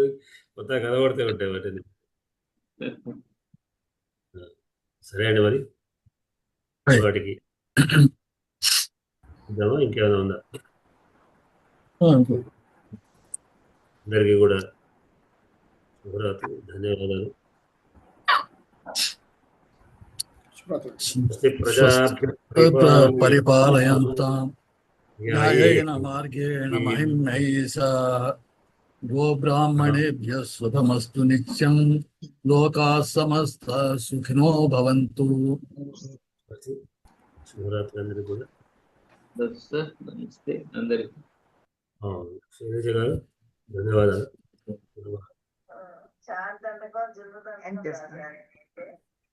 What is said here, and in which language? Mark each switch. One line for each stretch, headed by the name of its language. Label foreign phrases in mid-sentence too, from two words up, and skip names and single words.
Telugu: కొత్త కనబడితే ఉంటాయి వాటిని. సరే అండి, మరి వాటికి ఇద్దామా? ఇంకేమైనా ఉందా? అందరికీ కూడా శుభరాత్రి, ధన్యవాదాలు.
Sanskrit: పరిపాలయంతాం న్యాయేన మార్గేణ మహిం నైషాః గోబ్రాహ్మణేభ్యः శుభమస్తు నిత్యం. లోకాః సమస్తాః సుఖినో భవంతు.
Telugu: శుభరాత్రి అందరికీ కూడా. నమస్తే అందరికీ. శైలజ గారు ధన్యవాదాలు. చాలా